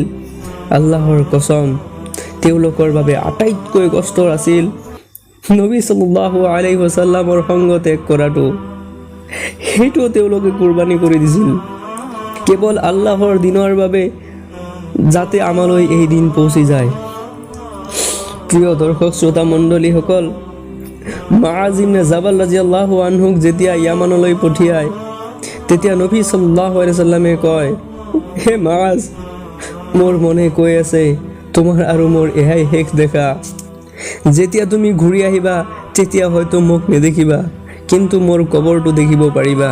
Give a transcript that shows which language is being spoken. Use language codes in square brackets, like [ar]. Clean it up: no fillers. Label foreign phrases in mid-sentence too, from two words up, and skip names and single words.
[as] আল্লাহৰ কসম, তেওঁলোকৰ বাবে আটাইতকৈ কষ্টৰ আছিল নবী [ar] صلى الله عليه وسلم [as] সংগ ত্যাগ কৰাটো। সেইটো তেওঁলোকে কুৰবানী কৰি দিছিল কেৱল আল্লাহৰ দিনৰ বাবে, যাতে আমালৈ এই দিন পৌঁছি যায়। প্ৰিয় দৰ্শক শ্ৰোতা মণ্ডলীসকল, মুআজ ইবনে জাবাল [ar] رضي الله عنه [as] যেতিয়া ইয়ামানলৈ পঠিয়ায়, তেতিয়া নবী [ar] صلى الله عليه وسلم [as] কয়, হে মাজ, মোৰ মনে কৈ আছে তোমাৰ আৰু মোৰ এয়াই শেষ দেখা। যেতিয়া তুমি ঘূৰি আহিবা তেতিয়া হয়তো মোক নেদেখিবা, কিন্তু মোৰ কবৰটো দেখিব পাৰিবা।